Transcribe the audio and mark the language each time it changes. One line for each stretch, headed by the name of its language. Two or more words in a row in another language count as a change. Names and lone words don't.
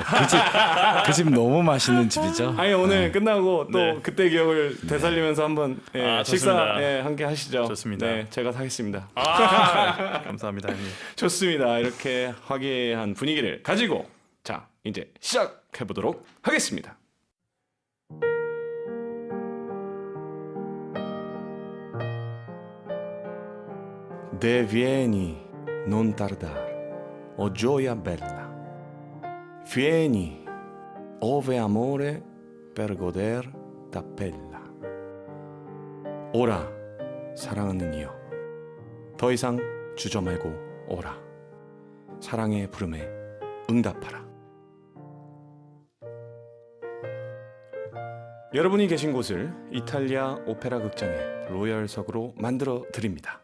Korean: 그 집 너무 맛있는 집이죠. 아니 오늘 끝나고 또 네. 그때 기억을 되살리면서 한번 아, 식사 좋습니다. 함께 하시죠. 좋습니다. 네, 제가 사겠습니다. 감사합니다, 형님. 좋습니다. 이렇게 화기애애한 분위기를 가지고 자 이제 시작해 보도록 하겠습니다.
Italian: De vieni, non tardar, o gioia bella. Vieni, ove amore per goder t'appella.
Korean: 오라, 사랑하는 이여. 더 이상 주저 말고 오라. 사랑의 부름에 응답하라. 여러분이 계신 곳을 이탈리아 오페라 극장의 로열석으로 만들어 드립니다.